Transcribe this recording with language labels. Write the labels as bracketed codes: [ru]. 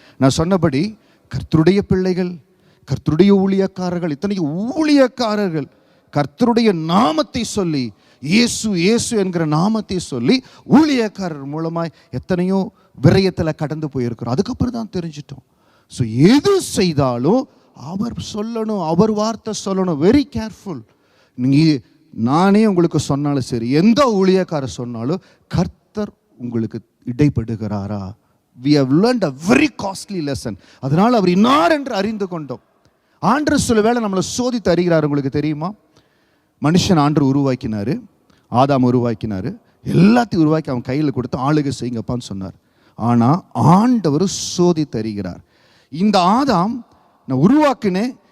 [ta] நான் சொன்னபடி கர்த்தருடைய பிள்ளைகள், கர்த்தருடைய ஊழியக்காரர்கள், இத்தனைக்கு ஊழியக்காரர்கள் கர்த்தருடைய நாமத்தை சொல்லி, இயேசு இயேசு என்கிற நாமத்தை சொல்லி ஊழியக்காரர் மூலமாய் எத்தனையோ விரயத்தில் கடந்து போயிருக்கிறோம். அதுக்கப்புறம் தான் தெரிஞ்சிட்டோம். ஸோ எது செய்தாலும் அவர் சொல்லணும், அவர் வார்த்தை சொல்லணும். [en] Very careful. [ta] நீங்கள் நானே உங்களுக்கு சொன்னாலும் சரி, எந்த ஊழியக்காரர் சொன்னாலும் கர்த்தர் உங்களுக்கு இடைப்படுகிறாரா? [en] We have learned a very costly lesson. [ta] அதனால் அவர் இன்னார் என்று அறிந்து கொண்டோம். ஆண்டு சில வேளை நம்மளை சோதித்து அறிகிறார். உங்களுக்கு தெரியுமா, மனுஷன் ஆண்டு உருவாக்கினார், ஆதாம் உருவாக்கினார், எல்லாத்தையும் உருவாக்கி அவன் கையில் கொடுத்து ஆளுகை செய்யுங்கப்பான்னு சொன்னார். ஆனால் ஆண்டவர் சோதித்து அறிகிறார். இந்த ஆதாம் நான் உருவாக்கினேன்,